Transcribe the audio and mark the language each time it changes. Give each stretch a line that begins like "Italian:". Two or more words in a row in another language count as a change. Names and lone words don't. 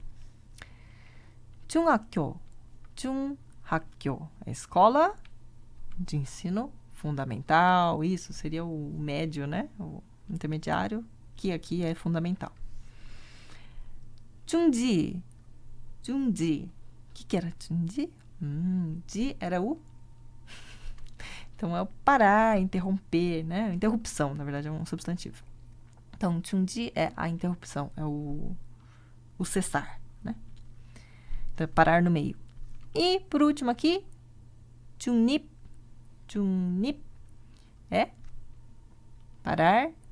Korean: 중학교, 중학교,
Portuguese: a escola de ensino fundamental, isso seria o médio, né? O intermediário, que aqui é fundamental.
Korean: 중지, 중지.
Portuguese: O que era 중지? 지 era o... Então, é o parar, interromper, né? Interrupção, na verdade, é um substantivo. Então, 중지 é a interrupção, é o cessar, né? Então, é parar no meio. E, por último aqui,
Korean: 중립, 중립
Portuguese: é parar.